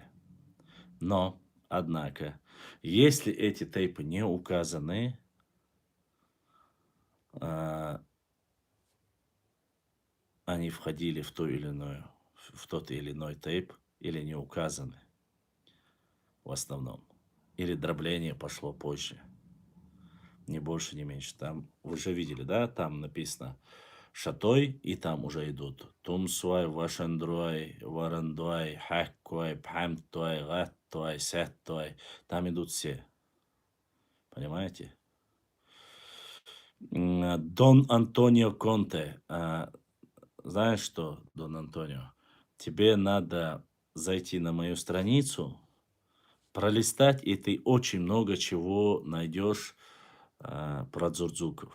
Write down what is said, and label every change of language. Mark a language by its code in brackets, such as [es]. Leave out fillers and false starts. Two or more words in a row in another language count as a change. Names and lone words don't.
[ru] Но, однако, если эти тейпы не указаны, а, они входили в в тот или иной тейп, или не указаны в основном. Или дробление пошло позже. Ни больше, ни меньше. Там, вы же видели, да, там написано шатой, и там уже идут тумсуай, вашандруай, варандуай, хаккуай, пхамтуай, гаттуай, сяттуай. Там идут все. Понимаете? Дон Антонио Конте. Знаешь что, Дон Антонио? Тебе надо зайти на мою страницу, пролистать, и ты очень много чего найдешь про дзурдзуков.